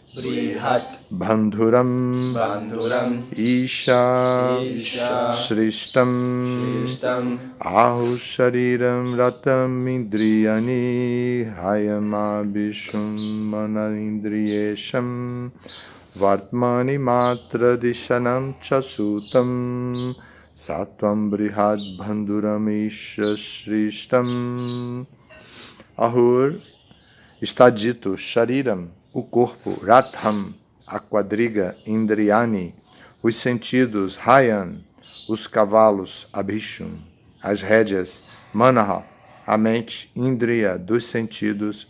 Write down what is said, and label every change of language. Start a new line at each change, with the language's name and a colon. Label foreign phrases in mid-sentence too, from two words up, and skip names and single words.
Sanskrit: Bandhuram, Isha, Shrishtam, Ahu Shariram, Ratam, Indriyani, Hayamabhishum, Mana, Indriyesham, Vartmani Matra Dishanam Chasutam Satvam Brihad Bandhuram Isha Shrishtam.
Portuguese: Ahur, está dito, Shariram, o corpo, Ratham, a quadriga, Indriyani, os sentidos, Hayan, os cavalos, Abhishum, as rédeas, Manaha, a mente, Indriya, dos sentidos,